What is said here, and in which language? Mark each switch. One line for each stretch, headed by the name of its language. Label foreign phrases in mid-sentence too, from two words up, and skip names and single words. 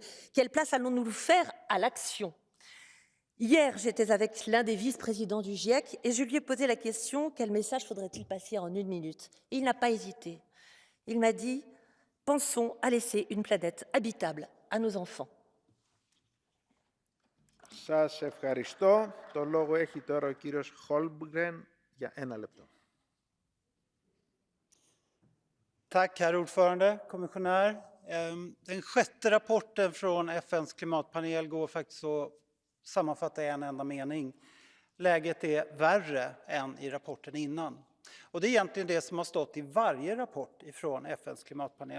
French: Quelle place allons-nous faire à l'action? Hier, j'étais avec l'un des vice-présidents du GIEC et je lui ai posé la question: quel message faudrait-il passer en 1 minute? Il n'a pas hésité. Il m'a dit: pensons à laisser une planète habitable à nos enfants.
Greek: Σας ευχαριστώ. Το λόγο έχει τώρα ο κύριος Holmgren για 1 λεπτό.
Swedish: Tack, herr ordförande, kommissionär. Den 6:e rapporten från FNs klimatpanel går faktiskt att sammanfatta i en enda mening. Läget är värre än i rapporten innan. Och det är egentligen det som har stått i varje rapport från FNs klimatpanel.